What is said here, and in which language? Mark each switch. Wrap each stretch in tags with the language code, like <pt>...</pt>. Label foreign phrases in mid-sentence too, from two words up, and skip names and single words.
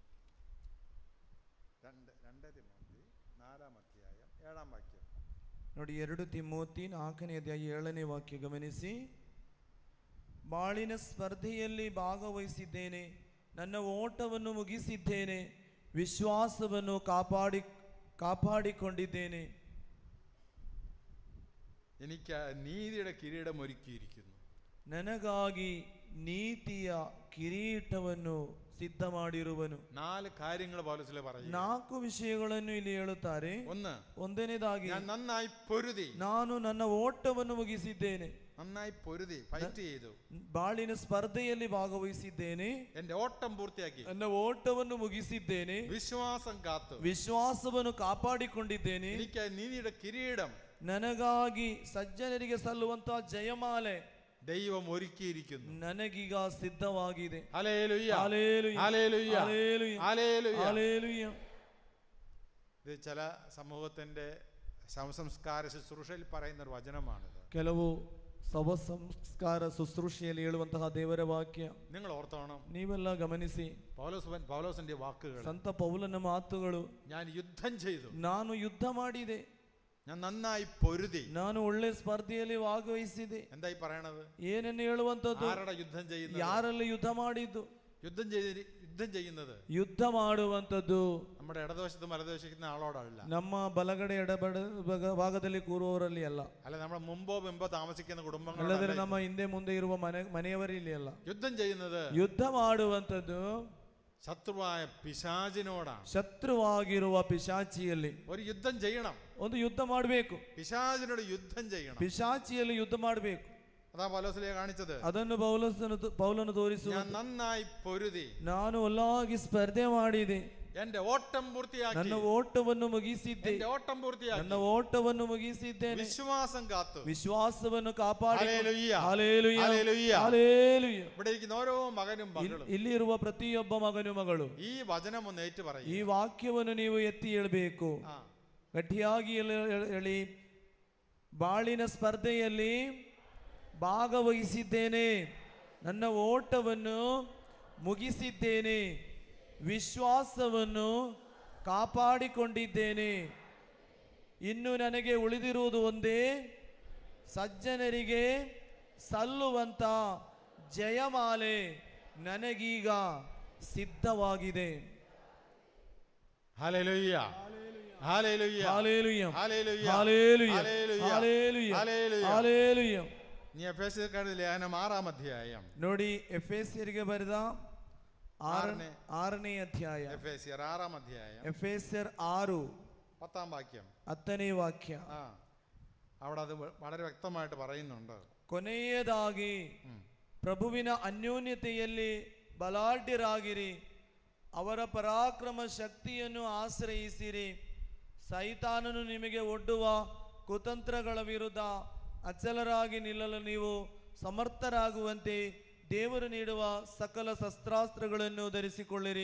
<ml>2 തിമോത്തി 4-ാം അധ്യായം 7-ാം വാക്യം.</ml> <kn>ನೋಡಿ, 2 ತಿಮೋತಿ 4ನೇ ಅಧ್ಯಾಯ 7ನೇ ವಾಕ್ಯ ಗಮನಿಸಿ. ಬಾಳಿನ ಸ್ಪರ್ಧೆಯಲ್ಲಿ ಭಾಗವಹಿಸಿದ್ದೇನೆ, ನನ್ನ ಓಟವನ್ನು ಮುಗಿಸಿದ್ದೇನೆ, ವಿಶ್ವಾಸವನ್ನು ಕಾಪಾಡಿಕೊಂಡಿದ್ದೇನೆ.</kn> <ml>എനിക്ക് നീതിയുടെ കിരീടം ഒരുക്കിയിരിക്കുന്നു.</ml> <kn>ನನಗಾಗಿ ನೀತಿಯ ಕಿರೀಟವನ್ನು ಸಿದ್ಧ ಮಾಡಿರುವನು.</kn> <ml>4 കാര്യങ്ങൾ പൗലോസ് പറയുന്നു.</ml> <kn>4 ವಿಷಯಗಳನ್ನು ಇಲ್ಲಿ ಹೇಳುತ್ತಾರೆ. ಒಂದನೇದಾಗಿ,</kn> <ml>ഞാൻ നന്നായി പൊരുതി,</ml> <kn>ನಾನು ನನ್ನ ಓಟವನ್ನು ಮುಗಿಸಿದ್ದೇನೆ.</kn> <ml>നന്നായി പൊരുതി, ഫൈറ്റ് ചെയ്തു.</ml> <kn>ಬಾಳಿನ ಸ್ಪರ್ಧೆಯಲ್ಲಿ ಭಾಗವಹಿಸಿದ್ದೇನೆ,</kn> <ml>എൻ്റെ ഓട്ടം പൂർത്തിയാക്കി,</ml> <kn>ನನ್ನ ಓಟವನ್ನು ಮುಗಿಸಿದ್ದೇನೆ,</kn> <ml>വിശ്വാസം കാത്തു,</ml> <kn>ವಿಶ್ವಾಸವನ್ನು ಕಾಪಾಡಿಕೊಂಡಿದ್ದೇನೆ,</kn> <ml>എനിക്ക് നീതിയുടെ കിരീടം,</ml> <kn>ನನಗಾಗಿ ಸಜ್ಜನರಿಗೆ ಸಲ್ಲುವಂತಹ ಜಯಮಾಲೆ</kn> <ml>ദൈവം ഒരുക്കിയിരിക്കുന്നു.</ml> <kn>ನನಗೀಗ ಸಿದ್ಧವಾಗಿದೆ.</kn> <ml>ഹല്ലേലൂയ, ഹല്ലേലൂയ, ഹല്ലേലൂയ, ഹല്ലേലൂയ, ഹല്ലേലൂയ. ഹല്ലേലൂയ. ഇത് ചില സമൂഹത്തിന്റെ ശവസംസ്കാര ശുശ്രൂഷയിൽ പറയുന്ന ഒരു വചനമാണിത്.</ml> <kn>ಕೆಲವು ಶವ ಸಂಸ್ಕಾರ ಶುಶ್ರೂಷೆಯಲ್ಲಿ ಹೇಳುವಂತಹ ದೇವರ ವಾಕ್ಯ</kn> <ml>നിങ്ങൾ ഓർത്തോണം,</ml> <kn>ನೀವೆಲ್ಲ ಗಮನಿಸಿ.</kn> <ml>പൗലോസിന്റെ വാക്കുകൾ,</ml> <kn>ಸಂತ ಪೌಲನ ಮಾತುಗಳು,</kn> <ml>ഞാൻ യുദ്ധം ചെയ്തു,</ml> <kn>ನಾನು ಯುದ್ಧ ಮಾಡಿದೆ,</kn> <ml>ഞാൻ നന്നായി പൊരുതി,</ml> <kn>ನಾನು ಒಳ್ಳೆ ಸ್ಪರ್ಧೆಯಲ್ಲಿ ಭಾಗವಹಿಸಿದೆ.</kn> <ml>എന്തായി പറയണത്?</ml> <kn>ಏನನ್ನು ಹೇಳುವಂತದ್ದು?</kn> <ml>ആരുടെ യുദ്ധം ചെയ്യുന്നത്?</ml> <kn>ಯಾರಲ್ಲಿ ಯುದ್ಧ ಮಾಡಿದ್ದು?</kn> <ml>യുദ്ധം ചെയ്യുന്നത്</ml> <kn>ಯುದ್ಧ ಮಾಡುವಂತದ್ದು</kn> <ml>നമ്മുടെ ഇടതുവശത്തും വലതുവശത്തും ആളോടല്ല,</ml> <kn>ನಮ್ಮ ಬಲಗಡೆ ಎಡಬಡ ಭಾಗದಲ್ಲಿ ಕೂರುವವರಲ್ಲಿ ಅಲ್ಲ,</kn> <ml>അല്ല നമ്മുടെ മുമ്പോ താമസിക്കുന്ന കുടുംബങ്ങൾ,</ml> <kn>ಅಲ್ಲದ್ರೆ ನಮ್ಮ ಹಿಂದೆ ಮುಂದೆ ಇರುವ ಮನೆಯವರಲ್ಲಿ ಅಲ್ಲ.</kn> <ml>യുദ്ധം ചെയ്യുന്നത്,</ml> <kn>ಯುದ್ಧ ಮಾಡುವಂತದ್ದು</kn> <ml>ശത്രുവായ പിശാചിനോടാണ്.</ml> <kn>ಶತ್ರುವಾಗಿರುವ ಪಿಶಾಚಿಯಲ್ಲಿ</kn> <ml>ഒരു യുദ്ധം ചെയ്യണം,</ml> <kn>ಒಂದು ಯುದ್ಧ ಮಾಡಬೇಕು.</kn> <ml>പിശാചിനോട് യുദ്ധം ചെയ്യണം.</ml> <kn>ಪಿಶಾಚಿಯಲ್ಲಿ ಯುದ್ಧ ಮಾಡಬೇಕು.</kn> <ml>അതാ പൗലോസിലെ കാണിച്ചത്.</ml> <kn>ಅದನ್ನು ಪೌಲನು ತೋರಿಸುವ,</kn> <ml>ഞാൻ നന്നായി പൊരുതി,</ml> <kn>ನಾನು ಒಲ್ಲಾಗಿ ಸ್ಪರ್ಧೆ ಮಾಡಿದೆ,</kn> <ml>എന്റെ ഓട്ടം പൂർത്തിയാക്കി,</ml> <kn>ನನ್ನ ಓಟವನ್ನು ಮುಗಿಸಿದ್ದೆ,</kn> <ml>എന്റെ ഓട്ടം പൂർത്തിയാക്കി,</ml> <kn>ನನ್ನ ಓಟವನ್ನು ಮುಗಿಸಿದ್ದೇನೆ,</kn> <ml>വിശ്വാസം കാത്തു,</ml> <kn>ವಿಶ್ವಾಸವನ್ನು ಕಾಪಾಡಿ.</kn> <ml>ഹല്ലേലൂയ,</ml> <kn>ಹಲ್ಲೇಲೂಯ,</kn> <ml>ഹല്ലേലൂയ,</ml> <kn>ಹಲ್ಲೇಲೂಯ.</kn> <ml>ഇവിടെ ഇരിക്കുന്ന ഓരോ മകനും മകളും</ml> <kn>ಇಲ್ಲಿರುವ ಪ್ರತಿಯೊಬ್ಬ ಮಗನು ಮಗಳು</kn> <ml>ഈ വചനം ഒന്ന് ഏറ്റു പറയും.</ml> <kn>ಈ ವಾಕ್ಯವನ್ನು ನೀವು ಎತ್ತಿ ಹೇಳಬೇಕು, ಗಟ್ಟಿಯಾಗಿ ಹೇಳಿ. ಬಾಳಿನ ಸ್ಪರ್ಧೆಯಲ್ಲಿ ಭಾಗವಹಿಸಿದ್ದೇನೆ, ನನ್ನ ಓಟವನ್ನು ಮುಗಿಸಿದ್ದೇನೆ, ವಿಶ್ವಾಸವನ್ನು ಕಾಪಾಡಿಕೊಂಡಿದ್ದೇನೆ. ಇನ್ನು ನನಗೆ ಉಳಿದಿರುವುದು ಒಂದೇ, ಸಜ್ಜನರಿಗೆ ಸಲ್ಲುವಂತ ಜಯಮಾಲೆ ನನಗೀಗ ಸಿದ್ಧವಾಗಿದೆ.</kn> <ml>ഹല്ലേലൂയ, ഹല്ലേലൂയ, ഹല്ലേലൂയ, ഹല്ലേലൂയ, ഹല്ലേലൂയ, ഹല്ലേലൂയ, ഹല്ലേലൂയ, ഹല്ലേലൂയ. ഹല്ലേലൂയ. നീ എഫേസ്യർക്കാരുടെ ലേഖനം 6-ാം അധ്യായം</ml> <kn>ನೋಡಿ, ಎಫೆಸ್ಯರಿಗೆ ಬರೆದ 6ನೇ ಅಧ್ಯಾಯ,</kn> <ml>എഫേസ്യർ 6-ാം അധ്യായം</ml> <kn>ಎಫೆಸ್ಯರ್ 6</kn> <ml>10-ാം വാക്യം.</ml> <kn>10ನೇ ವಾಕ್ಯ.</kn> <ml>അവിടെ അത് വളരെ വ്യക്തമായിട്ട് പറയുന്നുണ്ട്.</ml> <kn>ಕೊನೆಯದಾಗಿ ಪ್ರಭುವಿನ ಅನ್ಯೋನ್ಯತೆಯಲ್ಲಿ ಬಲಾಢ್ಯರಾಗಿರಿ. ಅವರ ಪರಾಕ್ರಮ ಶಕ್ತಿಯನ್ನು ಆಶ್ರಯಿಸಿರಿ. ಸೈತಾನನು ನಿಮಗೆ ಒಡ್ಡುವ ಕುತಂತ್ರಗಳ ವಿರುದ್ಧ ಅಚಲರಾಗಿ ನಿಲ್ಲಲು ನೀವು ಸಮರ್ಥರಾಗುವಂತೆ ದೇವರು ನೀಡುವ ಸಕಲ ಶಸ್ತ್ರಾಸ್ತ್ರಗಳನ್ನು ಧರಿಸಿಕೊಳ್ಳಿರಿ.</kn>